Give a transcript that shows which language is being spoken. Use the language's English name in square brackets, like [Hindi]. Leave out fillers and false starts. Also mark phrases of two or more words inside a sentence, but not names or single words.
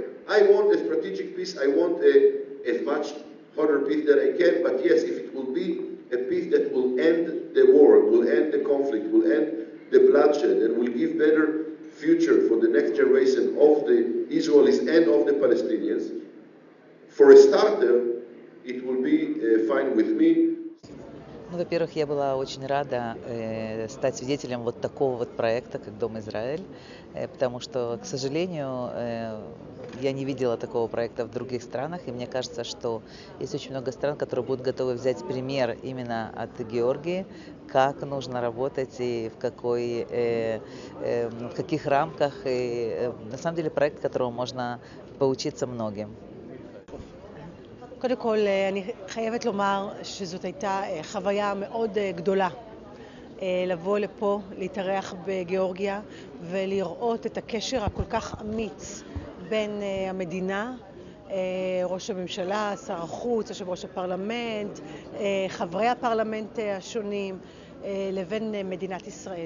[English] I want a strategic peace. I want a much harder peace that I can, but yes, if it will be a peace that will end the war, will end the conflict, will end the bloodshed, and will give better future for the next generation of the Israelis and of the Palestinians, for a starter, it will be fine with me. [Russian] Ну, во-первых, я была очень рада стать свидетелем вот такого вот проекта, как Дом Израиль, потому что, к сожалению, я не видела такого проекта в других странах, и мне кажется, что есть очень много стран, которые будут готовы взять пример именно от Георгии, как нужно работать и в каких рамках. И, на самом деле проект, которого можно поучиться многим. [Hebrew] קודם כל, אני חייבת לומר שזאת הייתה חוויה מאוד גדולה לבוא לפה, להתארח בגיאורגיה ולראות את הקשר הכל כך אמיץ בין המדינה, ראש הממשלה, שר החוץ, יושב ראש הפרלמנט, חברי הפרלמנט השונים, לבין מדינת ישראל.